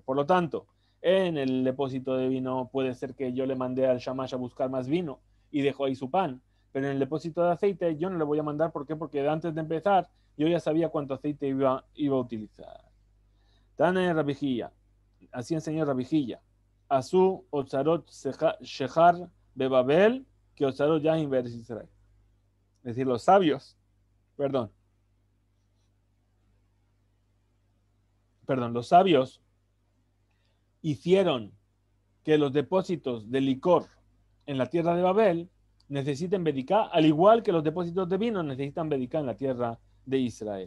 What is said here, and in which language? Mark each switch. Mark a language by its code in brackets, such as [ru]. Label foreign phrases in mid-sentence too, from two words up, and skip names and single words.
[es] Por lo tanto, en el depósito de vino puede ser que yo le mandé al shamash a buscar más vino y dejó ahí su pan. Pero en el depósito de aceite yo no le voy a mandar. ¿Por qué? Porque antes de empezar yo ya sabía cuánto aceite iba a utilizar. Tane Rabijilla. Así enseñó Rabijilla. [arc] עשו אוצרות שכר בבבל כ אוצרות יין בארץ ישראל. [es] Es decir, los sabios, perdón, los sabios hicieron que los depósitos de licor en la tierra de Babel necesiten Bedicá, al igual que los depósitos de vino necesitan Bedicá en la tierra de Israel.